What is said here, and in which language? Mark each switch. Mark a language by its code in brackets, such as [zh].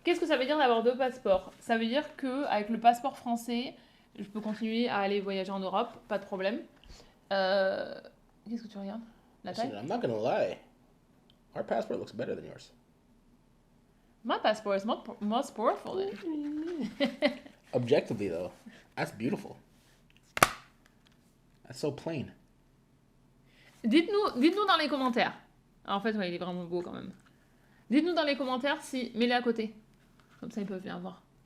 [fr] Qu'est-ce que ça veut dire d'avoir 2 passeports? Ça veut dire que avec le passeport français, je peux continuer à aller voyager en Europe, pas de problème. Qu'est-ce que tu regardes? La taille? [en] Listen, I'm not gonna lie. Our passport looks better than yours. My passport is most powerful than. Objectively, though, that's beautiful. That's so plain. [fr] Dites-nous dans les commentaires. En fait, ouais, il est vraiment beau quand même. Dites-nous dans les commentaires si... Mets-les à côté. Comme ça, ils peuvent bien voir.